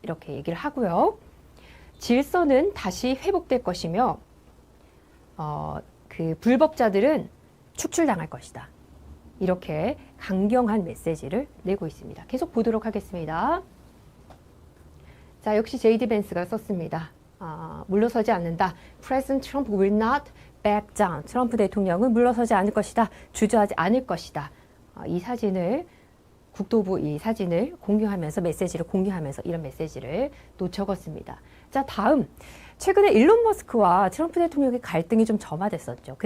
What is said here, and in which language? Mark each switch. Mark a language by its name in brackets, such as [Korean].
[Korean] 이렇게 얘기를 하고요. 질서는 다시 회복될 것이며 그 불법자들은 축출당할 것이다. 이렇게 강경한 메시지를 내고 있습니다. 계속 보도록 하겠습니다. 자, 역시 제이디 벤스가 썼습니다. 물러서지 않는다. [English] President Trump will not back down. [Korean] 트럼프 대통령은 물러서지 않을 것이다. 주저하지 않을 것이다. 이 사진을 국토부 이 사진을 공유하면서 메시지를 공유하면서 이런 메시지를 또 적었습니다. 자, 다음 최근에 일론 머스크와 트럼프 대통령의 갈등이 좀 점화됐었죠.